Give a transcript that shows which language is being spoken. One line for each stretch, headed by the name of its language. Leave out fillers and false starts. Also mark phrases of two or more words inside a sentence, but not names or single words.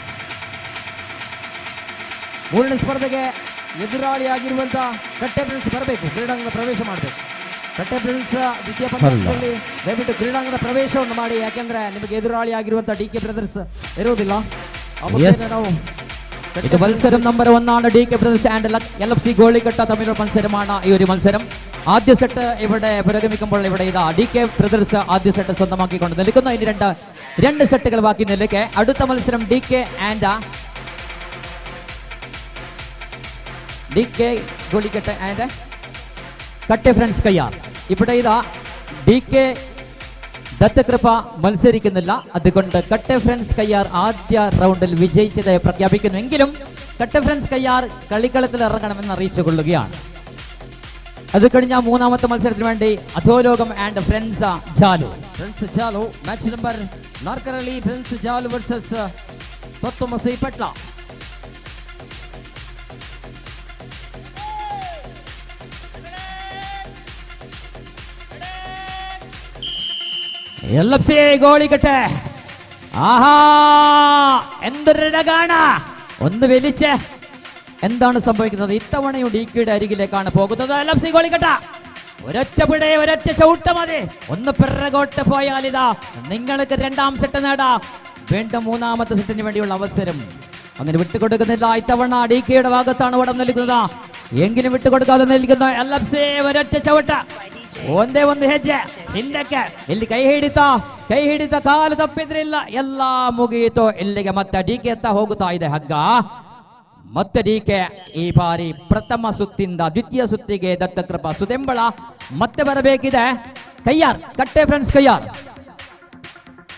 Kannada: ಮೂರನೇ ಸ್ಪರ್ಧೆಗೆ ಎದುರಾಳಿಯಾಗಿರುವಂತಹ ಕಟ್ಟೆ ಫ್ರೆಂಡ್ಸ್ ಬರಬೇಕು, ಕ್ರೀಡಾಂಗಣ ಪ್ರವೇಶ ಮಾಡಬೇಕು. ಕಟ್ಟೆ ಫ್ರೆಂಡ್ಸ್ ದ್ವಿತೀಯ ಪಂದ್ಯದಲ್ಲಿ ದಯವಿಟ್ಟು ಕ್ರೀಡಾಂಗಣ ಪ್ರವೇಶವನ್ನು ಮಾಡಿ, ಯಾಕೆಂದ್ರೆ ನಿಮಗೆ ಎದುರಾಳಿಯಾಗಿರುವಂತಹ ಡಿಕೆ ಬ್ರದರ್ಸ್ ಇರುವುದಿಲ್ಲ. ನಾವು
Malayalam: ഇത് മത്സരം നമ്പർ 1 ആണ്. ഡികെ ബ്രദേഴ്സ് ആൻഡ് LFC ഗോളിക്കട്ട തമ്മിലുള്ള മത്സരമാണ് ഈ ഒരു മത്സരം. ആദ്യ സെറ്റ് ഇവിടെ പുരോഗമിക്കുമ്പോൾ ഇവിടെ ഇതാ ഡികെ ബ്രദേഴ്സ് ആദ്യ സെറ്റ് സ്വന്തമാക്കിക്കൊണ്ട് നിൽക്കുന്നു. ഇനി രണ്ട് സെറ്റുകൾ ബാക്കി നിൽക്കെ. അടുത്ത മത്സരം ഡികെ ഗോളിക്കട്ട ആൻഡ് കട്ടെ ഫ്രണ്ട്സ് കയ്യാർ. ഇവിടെ ഇതാ ഡികെ ദത്തകൃപ മത്സരിക്കുന്നില്ല. അതുകൊണ്ട് കട്ടെ ഫ്രണ്ട്സ് കയ്യാർ ആദ്യ റൗണ്ടിൽ വിജയിച്ചതായി പ്രഖ്യാപിക്കുന്നുവെങ്കിലും കട്ടെ ഫ്രണ്ട്സ് കയ്യാർ കളിക്കളത്തിൽ ഇറങ്ങണമെന്ന് അറിയിച്ചുകൊള്ളുകയാണ്. അത് കഴിഞ്ഞ മൂന്നാമത്തെ മത്സരത്തിന് വേണ്ടി അധോലോകം ആൻഡ് ഫ്രണ്ട്സ് ജാലു.
English: match number
Kannada: 4ರಲ್ಲಿ ಫ್ರೆಂಡ್ಸ್ ಜಾಲು ವರ್ಸಸ್ ತೊತ್ತಮಸೈ ಪಟ್ಲ.
Malayalam: LFC ഗോളിക്കട്ടെ. ആഹാ എന്തൊരിടകാണ. ഒന്ന് വലിച്ച് എന്താണ് സംഭവിക്കുന്നത്? ഇത്തവണയും ഡികെയുടെ അരികിലേക്കാണ് പോകുന്നത്. LFC ഗോളിക്കട്ട ഒരൊറ്റ പിട, ഒരൊറ്റ ചവിട്ട മതി. ഒന്ന് പിറകോട്ട് പോയാൽ ഇതാ നിങ്ങൾക്ക് രണ്ടാം സെറ്റ് നേടാം. വീണ്ടും മൂന്നാമത്തെ സെറ്റിന് വേണ്ടിയുള്ള അവസരം അങ്ങനെ വിട്ടുകൊടുക്കുന്നില്ല. ഇത്തവണ ഡികെയുടെ ഭാഗത്താണ് ഓടം നൽകുന്നത്. എങ്കിലും വിട്ടുകൊടുക്കാതെ ನಿಲ್ക്കുന്ന LFC ഒരൊറ്റ ചവിട്ട,
Kannada: ಒಂದೇ ಒಂದು ಹೆಜ್ಜೆ ಹಿಂದಕ್ಕೆ. ಇಲ್ಲಿ ಕೈ ಹಿಡಿತ ಕಾಲು ತಪ್ಪಿದ್ರಿಲ್ಲ, ಎಲ್ಲ ಮುಗಿಯಿತು. ಇಲ್ಲಿಗೆ ಮತ್ತೆ ಡಿಕೆ ಎತ್ತ ಹೋಗುತ್ತಾ ಇದೆ ಹಗ್ಗ. ಮತ್ತೆ ಡಿಕೆ ಈ ಬಾರಿ ಪ್ರಥಮ ಸುತ್ತಿಂದ ದ್ವಿತೀಯ ಸುತ್ತಿಗೆ ದತ್ತಕೃಪಾ ಸುದೆಂಬಳ ಮತ್ತೆ ಬರಬೇಕಿದೆ. ಕಯ್ಯಾರ್ ಕಟ್ಟೆ ಫ್ರೆಂಡ್ಸ್ ಕಯ್ಯಾರ್